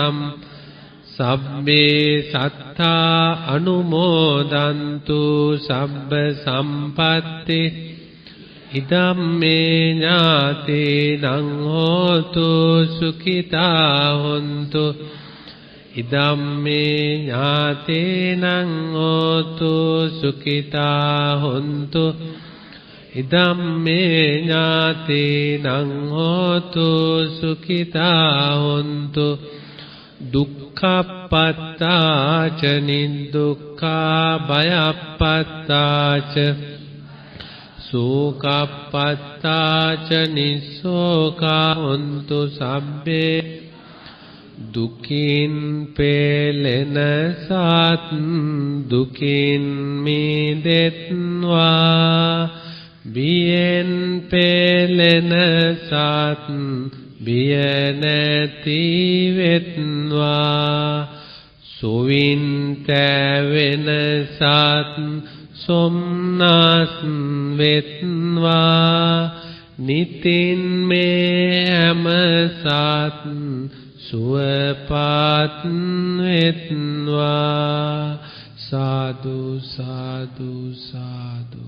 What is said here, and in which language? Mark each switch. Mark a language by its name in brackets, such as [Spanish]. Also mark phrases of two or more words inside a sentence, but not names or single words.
[Pali] සබ්බේ සත්තා අනුමෝදන්තු සබ්බ සම්පත්ති ඉදම්මේ ඥාතේනං හෝතු සුඛිතා හොන්තු ඉදම්මේ ඥාතේනං හෝතු සුඛිතා හොන්තු ඉදම්මේ ඥාතේනං හෝතු සුඛිතා හොන්තු දුක්ඛප්පත්තාච නිදුක්ඛා භයප්පත්තාච සෝකප්පත්තාච නිස්සෝකා හොන්තු සබ්බේ [Sinhala] දුකින් පෙළෙන සත් දුකින් මිදෙත්වා බියෙන් පෙළෙන සත් බිය නැති වෙත්වා සුවින්ත වෙනසත් සොම්නස් වෙත්වා නිතින් මේ හැම සත් සුවපත් වෙත්වා සාදු සාදු සාදු.